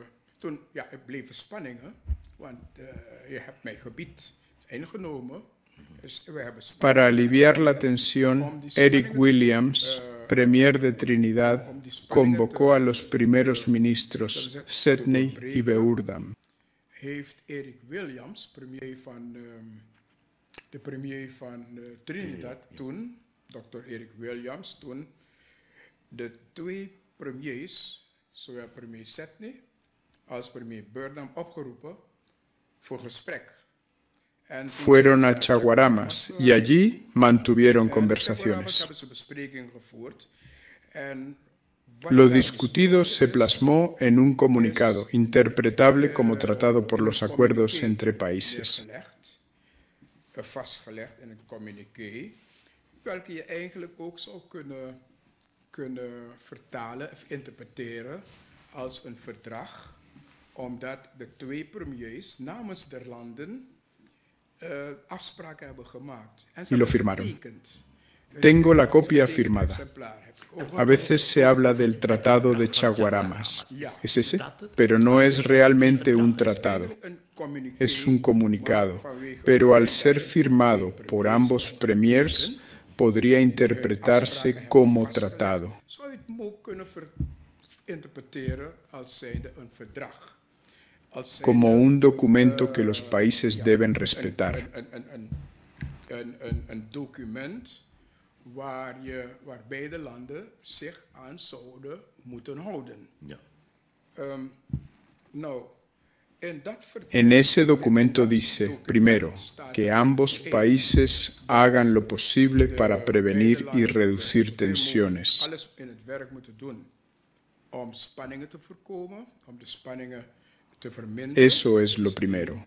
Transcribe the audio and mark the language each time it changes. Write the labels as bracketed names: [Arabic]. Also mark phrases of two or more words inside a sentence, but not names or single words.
[Spanish] Para aliviar la tensión, Eric Williams, premier de Trinidad, convocó a los primeros ministros Sedney y Beurdam. [Dutch] Eric Williams, de premier van Trinidad toen, Dr. Eric Williams, toen de twee premiers, zowel premier Sedney als premier Beurdam, opgeroepen voor gesprek. [Spanish] Fueron a Chaguaramas y allí mantuvieron conversaciones. Lo discutido se plasmó en un comunicado, interpretable como tratado por los acuerdos entre países. [Dutch] Welke je eigenlijk ook zou kunnen vertalen of interpreteren als een verdrag, omdat de twee premiers namens de landen afspraken hebben gemaakt. [Spanish] Y lo firmaron. Tengo la copia firmada. A veces se habla del Tratado de Chaguaramas. Es ese, pero no es realmente un tratado. Es un comunicado, pero al ser firmado por ambos premiers, podría interpretarse como tratado. Como un documento que los países deben respetar. [Dutch] Een document waar beide landen zich aan zouden moeten houden. [Spanish] En ese documento dice, primero, que ambos países hagan lo posible para prevenir y reducir tensiones. Eso es lo primero.